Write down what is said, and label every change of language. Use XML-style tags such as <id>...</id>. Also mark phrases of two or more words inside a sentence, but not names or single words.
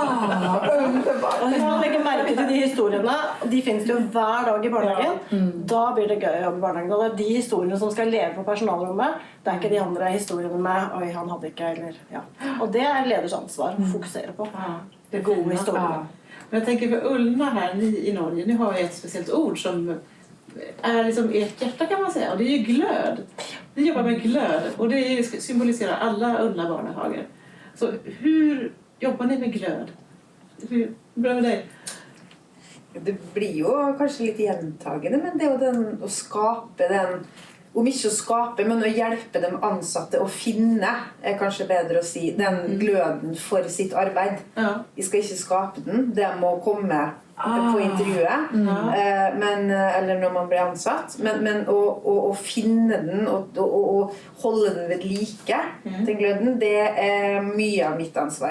<no>Og hvis man legger merke til de historiene, og de finnes jo hver dag i barnehagen, da blir det gøy å jobbe i barnehagen. Og det er de historiene som skal leve på personalrommet, det er ikke de andre historiene med «Oi, han hadde ikke», eller ja. Og det er leders ansvar å fokusere på. Det gode historiene.</no> <sv>Men jag tänker för Ullna här, ni i Norge, ni har ju ett speciellt ord som är liksom ert hjärta kan man säga. Och det är ju glöd. Ni jobbar med glöd och det symboliserar alla Ulla barnehager. Så hur jobbar ni med glöd? Hur bra med dig?</sv> <no>Det blir jo kanskje litt gjentagende, men det er jo den å skape den, om ikke å skape, men å hjelpe de ansatte å finne, er kanskje bedre å si, den gløden for sitt arbeid. Ja. Vi skal ikke skape den, det må komme på intervjuet, eller når man blir ansatt, men å finne den og holde den ved like, den gløden, det er mye av mitt ansvar.</no>